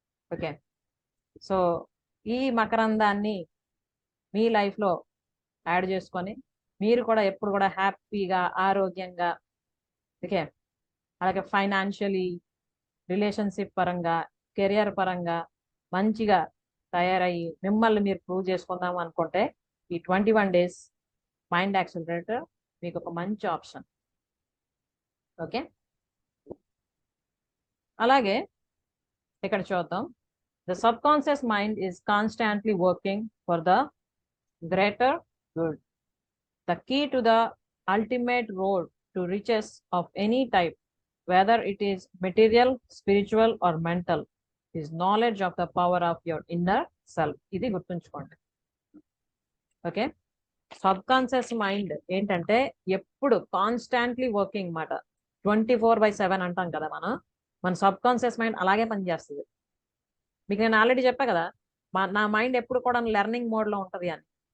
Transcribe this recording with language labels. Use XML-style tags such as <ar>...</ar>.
<te>Okay, so ఈ మకరందాన్ని మీ లైఫ్లో add చేసుకొని మీరు కూడా ఎప్పుడు కూడా హ్యాపీగా, ఆరోగ్యంగా, ఓకే, అలాగే ఫైనాన్షియలీ, రిలేషన్షిప్ పరంగా, కెరియర్ పరంగా మంచిగా తయారయ్యి మిమ్మల్ని మీరు ప్రూవ్ చేసుకుందాం అనుకుంటే ఈ 21 డేస్ మైండ్ యాక్సిలరేటర్ మీకు ఒక మంచి ఆప్షన్. ఓకే, అలాగే ఇక్కడ చూద్దాం.</te> <en>The sub conscious mind is constantly working for the greater good. The key to the ultimate road to riches of any type, whether it is material, spiritual or mental, is knowledge of the power of your inner self.</en> <te>ఇది గుర్తుంచుకోండి. Okay, sub conscious mind ఏంటంటే ఎప్పుడు constantly working మాట. 24/7 అంటాం కదా మనం. మన sub conscious mind అలాగే పనిచేస్తుంది. మీకు నేను ఆల్రెడీ చెప్పా కదా, నా మైండ్ ఎప్పుడు కూడా లెర్నింగ్ మోడ్లో ఉంటుంది అని.</te>